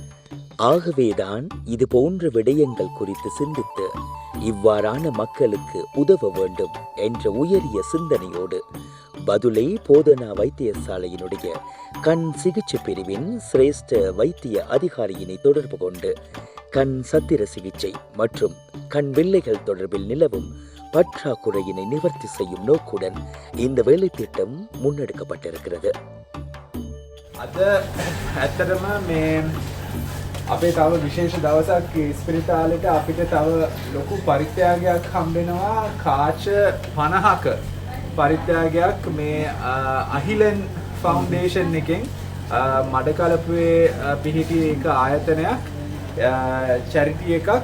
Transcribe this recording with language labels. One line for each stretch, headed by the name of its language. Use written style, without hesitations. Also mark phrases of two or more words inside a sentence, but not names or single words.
Tamil: ஆகவேதான் இது போன்ற விடயங்கள் குறித்து சிந்தித்து இவ்வாறான மக்களுக்கு உதவ வேண்டும் என்ற உயரிய சிந்தனையோடு பதுளை போதனா வைத்தியசாலையினுடைய கண் சிகிச்சை பிரிவின் சிரேஷ்ட வைத்திய அதிகாரியினை தொடர்பு கொண்டு கண் சத்திர சிகிச்சை மற்றும் கண் வெள்ளைகள் தொடர்பில் நிலவும் பற்றாக்குறையினை நிவர்த்தி செய்யும் நோக்குடன் இந்த வேலை திட்டம் முன்னெடுக்கப்பட்டிருக்கிறது.
Sinhala: අපේ තව විශේෂ දවසක් ස්පිරිතාලෙට අපිට තව ලොකු පරිත්‍යාගයක් හම්බෙනවා. කාච 50ක පරිත්‍යාගයක් මේ අහිලන් ෆවුන්ඩේෂන් එකෙන් මඩකලපුවේ පිහිටි එක ආයතනයක් චැරිටි එකක්.